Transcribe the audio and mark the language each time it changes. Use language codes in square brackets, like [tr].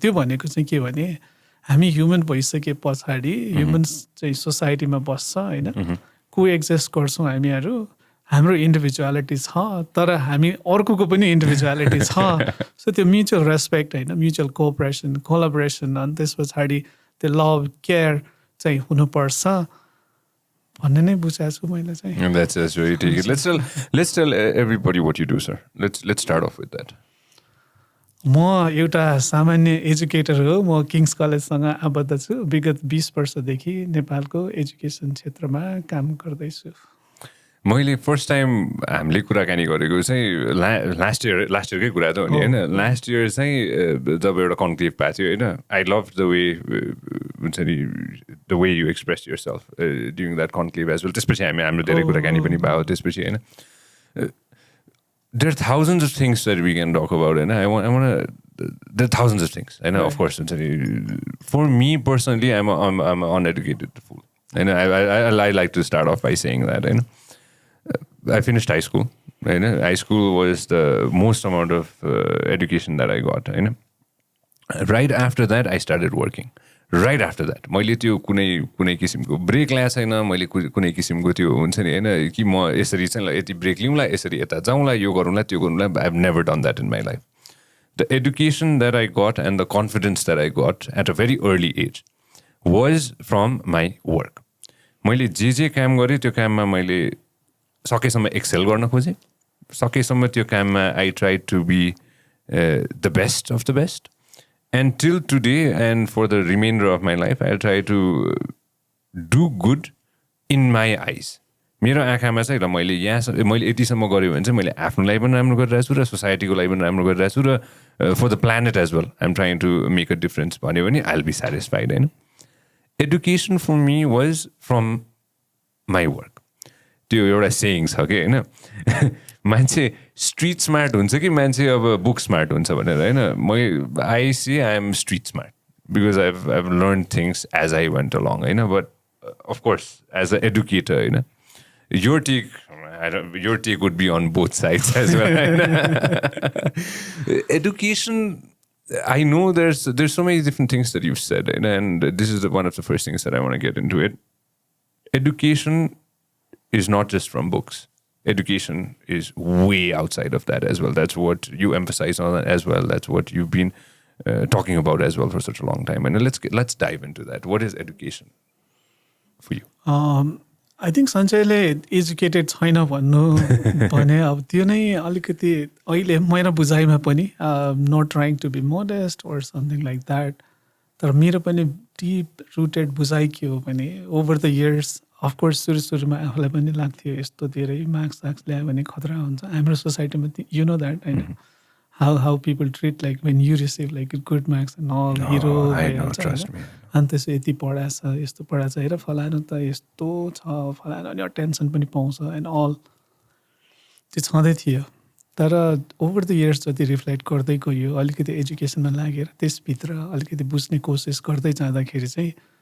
[ne] त्यो भनेको चाहिँ के भने हामी ह्युमन भइसके पछाडि ह्युमन चाहिँ सोसाइटीमा बस्छ होइन, को एक्जिस्ट गर्छौँ हामीहरू. हाम्रो इन्डिभिजुअलिटी छ तर हामी अर्कोको पनि इन्डिभिजुअलिटी छ. सो त्यो म्युचुअल रेस्पेक्ट होइन, म्युचुअल कोअपरेसन, कोलाबोरेसन, अनि त्यस पछाडि त्यो लभ केयर चाहिँ हुनुपर्छ भन्ने नै बुझाएको छु मैले चाहिँ. [en] And that's very take it. Let's tell everybody what you do, sir. Let's start off with that. [ne] म एउटा सामान्य एजुकेटर हो. म किङ्स कलेजसँग आबद्ध छु. विगत 20 वर्षदेखि नेपालको एजुकेसन क्षेत्रमा काम गर्दैछु. मैले फर्स्ट टाइम हामीले कुराकानी गरेको चाहिँ लास्ट इयरकै कुरा त हो नि होइन. [en] last year [ne] चाहिँ जब एउटा कन्क्लेभ पाएको थियो होइन, [en] I love the way हुन्छ नि the way you express yourself during that conclave as well. [ne] त्यसपछि हाम्रो धेरै कुराकानी पनि भयो त्यसपछि होइन. [en] There are thousands of things that we can talk about, and there are thousands of things. I know, of course. For me personally, I'm an uneducated fool, and I like to start off by saying that. I finished high school. High school was the most amount of education that I got. Right after that, I started working. Right after that, [ne] मैले त्यो कुनै किसिमको brake ल्याएको छैन. मैले कुनै किसिमको त्यो हुन्छ नि होइन कि म यसरी चाहिँ यति ब्रेक लिउँला, यसरी यता जाउँला, यो गरौँला, त्यो गरौँला. [en] I have never done that in my life. The education that I got and the confidence that I got at a very early age was from my work. [ne] मैले जे काम गरेँ त्यो काममा मैले सकेसम्म एक्सेल गर्न खोजेँ. सकेसम्म त्यो काममा [en] I try to be the best of the best. And till today and for the remainder of my life, I'll try to do good in my eyes. [ne] मेरो आँखामा चाहिँ ल मैले यतिसम्म गरेँ भने चाहिँ मैले आफ्नो लागि पनि राम्रो गरिरहेको छु र सोसाइटीको लागि पनि राम्रो गरिरहेको छु र [en] for the planet as well I'm trying to make a difference [ne] भन्यो भने [en] I will be satisfied [ne] होइन. [en] Education for me was from my work. [ne] त्यो एउटा सेयिङ छ कि होइन, मान्छे स्ट्रिट स्मार्ट हुन्छ कि मान्छे अब बुक स्मार्ट हुन्छ भनेर होइन. [en] I see I am street smart because I learn things as I went along होइन. But of course as a educator होइन, your take would be on both sides as well. Education, I know there's so many different things that you've said, and this is one of the first things that I want to get into it. Education is not just from books. Education is way outside of that as well. That's what you emphasize on as well. That's what you've been talking about as well for such a long time. And let's dive into that. What is education for you? I think [ne] सञ्चयले educated छैन भन्नु भने अब त्यो नै अलिकति अहिले मेरो बुझाइमा पनि [en] Not trying to be modest or something like that. [ne] तर मेरो पनि डिप रुटेड बुझाइ के हो भने [en] over the years of course [ne] सुरुमा आफूलाई पनि लाग्थ्यो यस्तो धेरै मार्क्स ल्यायो भने खतरा हुन्छ हाम्रो सोसाइटीमा. [en] you know that [ne] होइन, [en] how people treat like when you receive like good marks and all hero I know, trust me. [ne] अनि त्यसो यति पढाएछ यस्तो पढाएछ हेर फलानु त यस्तो छ फलानु अनि टेन्सन पनि पाउँछ एन्ड अल त्यो छँदै थियो तर [en] over the years [ne] जति रिफ्लेक्ट गर्दै गयो अलिकति एजुकेसनमा लागेर त्यसभित्र अलिकति बुझ्ने कोसिस गर्दै जाँदाखेरि चाहिँ